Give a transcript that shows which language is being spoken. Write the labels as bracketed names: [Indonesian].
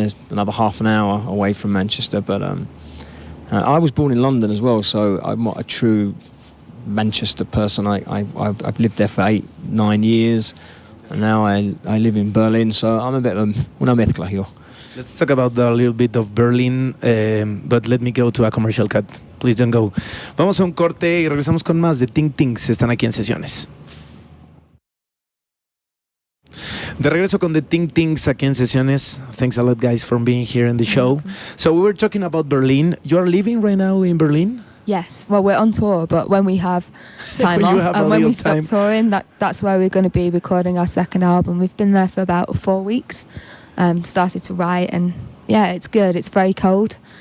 [English] There's another half an hour away from Manchester, but I was born in London as well, so I'm not a true Manchester person. I've lived there for 8-9 years, and now I live in Berlin, so I'm a bit of [Spanish] una mezcla [English] here. Let's talk about a little bit of Berlin, but let me go to a commercial cut. Please don't go. [Spanish] Vamos a un corte y regresamos con más de Ting Tings. Están aquí en Sesiones. De regreso con The Ting Tings aquí en Sesiones. [English] Thanks a lot, guys, for being here in the show. So we were talking about Berlin. You're living right now in Berlin? Yes, well, we're on tour, but when we have time off and when we stop touring, that's where we're going to be recording our second album. We've been there for about 4 weeks, started to write, and yeah, it's good. It's very cold.